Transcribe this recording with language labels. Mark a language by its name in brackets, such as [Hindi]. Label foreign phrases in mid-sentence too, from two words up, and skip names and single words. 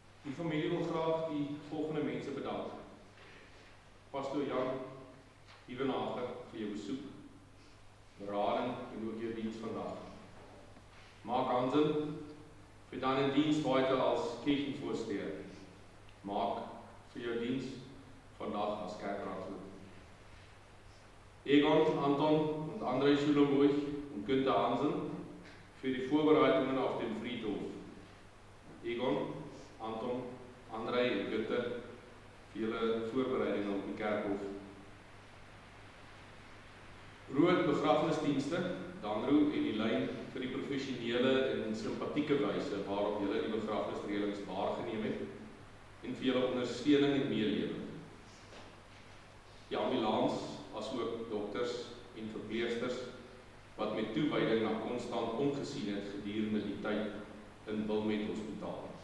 [Afrikaans] Die familie wil graag die volgende mense bedank. Pastoor Jan Dievenage vir jou besoek, berading en ook jou diens vandag. [German] Mark Hansen vir deine diens weiter als kirchenvorsteher. [Afrikaans] Mark vir jou diens vandag as kerkraadslid. [German] Egon, Anton und André Schulenburg und Günther Hansen für die Vorbereitungen auf den Friedhof. [Afrikaans] Egon, Anton, André und Günther [German] für ihre [Afrikaans] Voorbereidingen op die kerkhof. Rood begrafnisdienste, Danro en die lyn vir die professionele en sympathieke wyse waarop julle die begrafnisreëlings waargeneem het en vir julle ondersteuning en meelewing. Die ambulans, asook dokters en verpleegsters wat met toewyding na Constant omgesien het gedurende die tyd in Wilmet Hospitaal.